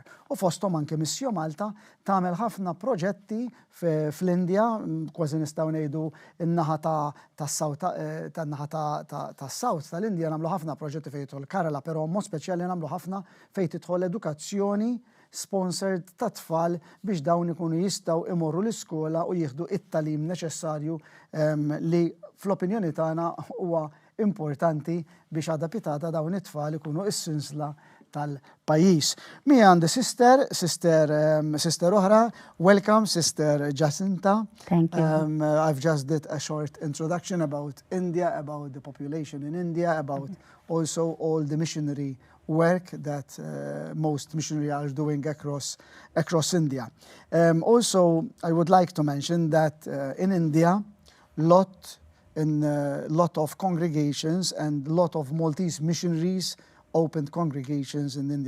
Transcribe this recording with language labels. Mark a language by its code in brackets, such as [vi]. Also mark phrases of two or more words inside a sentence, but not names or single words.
[mt] U fosthom anke Missjoni Malta tagħmel ħafna proġetti fl-Indja, kważi nistgħu ngħidu n-naħa tas-Sawt tal-Indja nagħmlu ħafna proġetti fejn tidħol Kerala, però mod speċjali nagħmlu ħafna fejn tidħol edukazzjoni sponsored ta' tfal biex dawn ikunu jistgħu imorru l-iskola u jieħdu it-talim neċessarju li fl-opinjoni tagħna huwa importanti biex adapitata dawn it-tfal ikunu is-sinsla tal-pajjiż. Mi għandi sister oħra. [en] Welcome, Sister Jacinta. Thank you. I've just did a short introduction about India, about the population in India, about also all the missionary work that most missionaries are doing across India. Also, I would like to mention that in India, lot of congregations and lot of Maltese missionaries opened congregations in India.